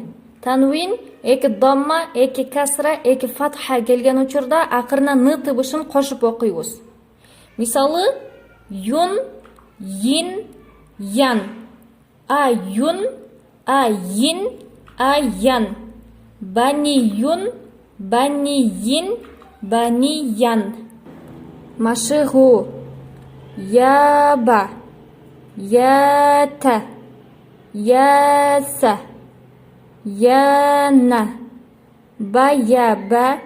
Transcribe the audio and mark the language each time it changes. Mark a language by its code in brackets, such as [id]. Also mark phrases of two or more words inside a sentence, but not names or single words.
[ky] Танвин эки домма, эки касра, эки фатха келген учурда акырына ны тыбышын кошуп окуйбуз. Мисалы, юн, йин, ян. А юн, а йин, а ян. Бани юн, бани йин, бани ян. Машыгу. Яба. Ята. Яса. Яна. Баяба.